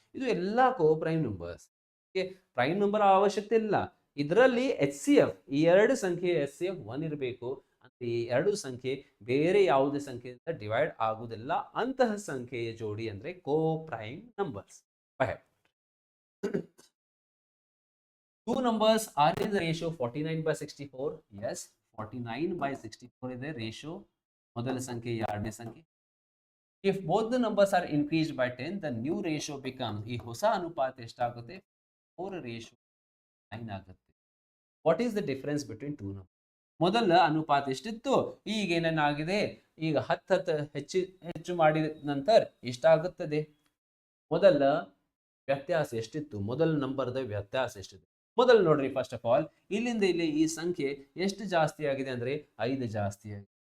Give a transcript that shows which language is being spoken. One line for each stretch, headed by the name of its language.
Kannada: ಇದು ಎಲ್ಲ ಕೋ prime numbers. Prime number ಅವಶ್ಯಕತೆ ಇಲ್ಲ. ಇದರಲ್ಲಿ HCF, ಈ ಎರಡು ಸಂಖ್ಯೆ HCF 1 ಇರಬೇಕು. ಅಂತ ಈ ಎರಡು ಸಂಖ್ಯೆ ಬೇರೆ ಯಾವುದೇ ಸಂಖ್ಯೆಯಿಂದ ಡಿವೈಡ್ ಆಗುವುದಿಲ್ಲ. ಅಂತಹ ಸಂಖ್ಯೆಯ ಜೋಡಿ ಅಂದ್ರೆ ಕೋ prime numbers.
English: Two numbers are in the ratio 49/64. Yes, 49/64 is the ratio.
Kannada: ಮೊದಲ ಸಂಖ್ಯೆ, ಎರಡನೇ ಸಂಖ್ಯೆ.
English: If both the numbers are increased by 10, the new ratio becomes,
Kannada: ಈ ಹೊಸ ಅನುಪಾತ ಎಷ್ಟಾಗುತ್ತೆ? 4:9 ಆಗುತ್ತೆ.
English: What is the difference between two numbers?
Kannada: ಮೊದಲ ಅನುಪಾತ ಎಷ್ಟಿತ್ತು, ಈಗ ಏನೇನಾಗಿದೆ, ಈಗ 10 ಹೆಚ್ಚು ಮಾಡಿದ ನಂತರ ಎಷ್ಟಾಗುತ್ತದೆ? ಮೊದಲ ವ್ಯತ್ಯಾಸ ಎಷ್ಟಿತ್ತು, ಮೊದಲ ನಂಬರ್ದ ವ್ಯತ್ಯಾಸ ಎಷ್ಟಿದೆ? ಮೊದಲು ನೋಡ್ರಿ,
English: first of all
Kannada: ಇಲ್ಲಿಂದ ಇಲ್ಲಿ ಈ ಸಂಖ್ಯೆ ಎಷ್ಟು ಜಾಸ್ತಿ ಆಗಿದೆ ಅಂದ್ರೆ 5 ಜಾಸ್ತಿ ಆಗಿದೆ.